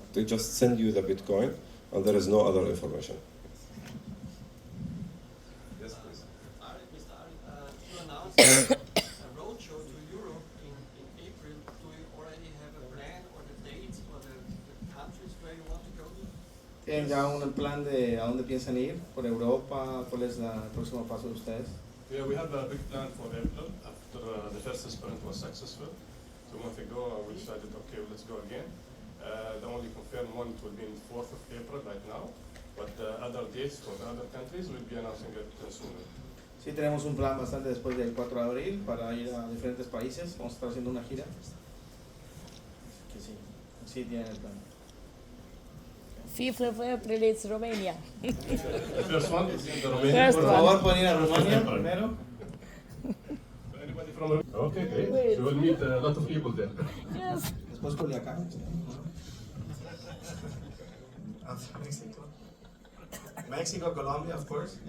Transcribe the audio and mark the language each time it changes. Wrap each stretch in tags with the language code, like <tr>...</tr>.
<en>They just send you the Bitcoin, and there is no other information. Yes, please. Mr. Ari, you announced a roadshow to Europe in April. Do you already have a plan or the dates or the countries where you want to go to?</en> <es>¿Tienen ya un plan de a dónde piensan ir? ¿Por Europa? ¿Cuál es el próximo paso de ustedes?</es> <en>Yeah, we have a big plan for April after the first sprint was successful. 2 months ago, we decided, okay, let's go again. The only confirmed one will be on 4th of April right now, but other dates for the other countries will be announcing it soon.</en> <es>Sí, tenemos un plan bastante después del 4 de abril para ir a diferentes países. Vamos a estar haciendo una gira. Que sí, sí tienen el plan.</es> <en>5th of April, it's Romania. First one is in the Romania.</en> <es>Por favor, pueden ir a Rumania primero.</es> <en>Anybody from Romania? Okay, great. You will meet a lot of people there. Yes.</en> <es>Después Culiacán.</es> <en>Mexico. Mexico, Colombia, of course.</en>